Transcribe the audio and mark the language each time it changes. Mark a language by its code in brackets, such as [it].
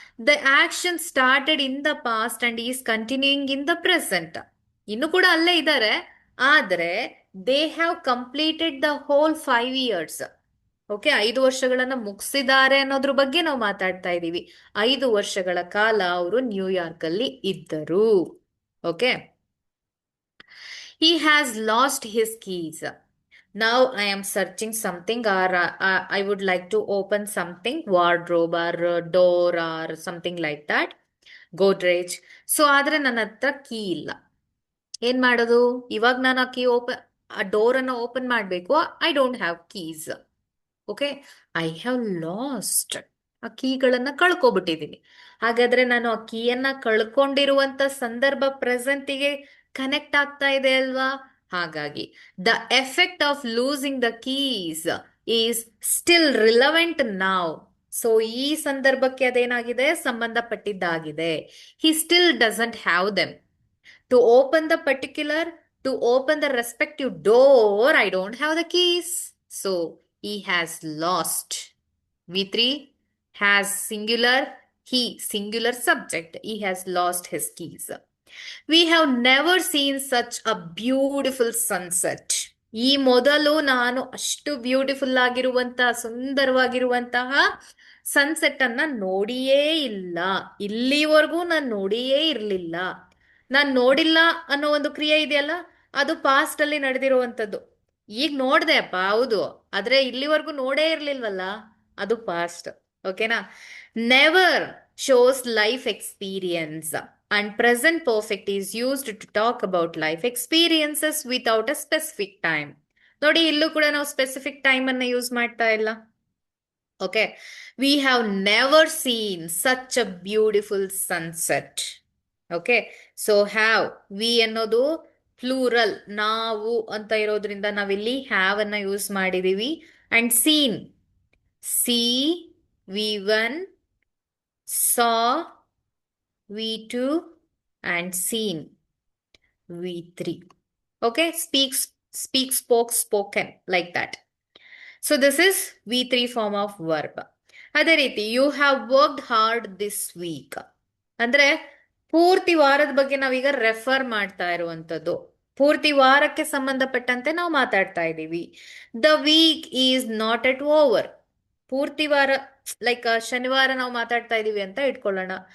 [en] the action started in the past and is continuing in the present, [kn] ಇನ್ನು ಕೂಡ ಅಲ್ಲೇ ಇದ್ದಾರೆ, ಆದ್ರೆ [en] They have completed the whole 5 years. [kn] Okay, 5 ವರ್ಷಗಳನ್ನ ಮುಗಿಸಿದ್ದಾರೆ ಅನ್ನೋದ್ರ ಬಗ್ಗೆ ನಾವು ಮಾತಾಡ್ತಾ ಇದ್ದೀವಿ. 5 ವರ್ಷಗಳ ಕಾಲ ಅವರು ನ್ಯೂಯಾರ್ಕ್ ಅಲ್ಲಿ ಇದ್ದರು. [en] Okay, he has lost his keys. Now I am searching something, or I would like to open something, wardrobe or door or something like that, Godrej. [kn] So ಆದ್ರೆ ನನ್ನ ಹತ್ರ ಕೀ ಇಲ್ಲ, ಏನ್ ಮಾಡೋದು, ಇವಾಗ ನಾನು ಆ ಡೋರ್ ಅನ್ನ ಓಪನ್ ಮಾಡ್ಬೇಕು, [en] I don't have keys. [kn] Okay, [en] I have lost, [kn] ಆ ಕೀಗಳನ್ನ ಕಳ್ಕೊಬಿಟ್ಟಿದ್ದೀನಿ. ಹಾಗಾದ್ರೆ ನಾನು ಆ ಕೀಯನ್ನ ಕಳ್ಕೊಂಡಿರುವಂತ ಸಂದರ್ಭ ಪ್ರೆಸೆಂಟಿಗೆ ಕನೆಕ್ಟ್ ಆಗ್ತಾ ಇದೆ ಅಲ್ವಾ. [en] ಹಾಗಾಗಿ the effect of losing the keys is still relevant now. [kn] ಸೊ ಈ ಸಂದರ್ಭಕ್ಕೆ ಅದೇನಾಗಿದೆ, ಸಂಬಂಧಪಟ್ಟಿದ್ದಾಗಿದೆ. [en] He still doesn't have them. To open the particular, to open the respective door, I don't have the keys. So he has lost V3 has singular, he singular subject, he has lost his keys. We have never seen such a beautiful sunset. [kn] ಈ ಮೊದಲು ನಾನು ಅಷ್ಟು beautiful ಆಗಿರುವಂತಹ ಸುಂದರವಾಗಿರುವಂತಹ sunset ಅನ್ನ ನೋಡಿಯೇ ಇಲ್ಲ. ಇಲ್ಲಿವರೆಗೂ ನಾನು ನೋಡಿಯೇ ಇರಲಿಲ್ಲ. ನಾನು ನೋಡಿಲ್ಲ ಅನ್ನೋ ಒಂದು ಕ್ರಿಯೆ ಇದೆಯಲ್ಲ, ಅದು ಪಾಸ್ಟ್ ಅಲ್ಲಿ ನಡೆದಿರುವಂತದ್ದು. ಈಗ ನೋಡ್ದೆ ಅಪ್ಪ, ಹೌದು, ಆದ್ರೆ ಇಲ್ಲಿವರೆಗೂ ನೋಡೇ ಇರ್ಲಿಲ್ವಲ್ಲ, ಅದು ಪಾಸ್ಟ್. ಓಕೆನಾ? [en] Never shows life experience and present perfect is used to talk about life experiences without a specific time. [kn] ನೋಡಿ, ಇಲ್ಲೂ ಕೂಡ ನಾವು ಸ್ಪೆಸಿಫಿಕ್ ಟೈಮ್ ಅನ್ನ ಯೂಸ್ ಮಾಡ್ತಾ ಇಲ್ಲ. Okay, [en] We have never seen such a beautiful sunset. [kn] Okay, so have, V ಅನ್ನೋದು plural, ನಾವು ಅಂತ ಇರೋದ್ರಿಂದ ನಾವಿಲ್ಲಿ ಹ್ಯಾವ್ ಅನ್ನ ಯೂಸ್ ಮಾಡಿದೀವಿ. [en] And seen, see, V one, saw, V two, and seen, V3. Okay, speak, spoke, spoken, like that. So this is V3 form of verb. [kn] ಅದೇ ರೀತಿ [en] you have worked hard this week [kn] ಅಂದ್ರೆ ಪೂರ್ತಿ ವಾರದ ಬಗ್ಗೆ ನಾವೀಗ refer ಮಾಡ್ತಾ ಇರುವಂತದ್ದು. ಪೂರ್ತಿ ವಾರಕ್ಕೆ ಸಂಬಂಧಪಟ್ಟಂತೆ ನಾವು ಮಾತಾಡ್ತಾ ಇದ್ದೀವಿ. [en] The week is not yet over. [kn] ಪೂರ್ತಿ ವಾರ, ಲೈಕ್ ಶನಿವಾರ ನಾವು ಮಾತಾಡ್ತಾ ಇದೀವಿ ಅಂತ ಇಟ್ಕೊಳ್ಳೋಣ.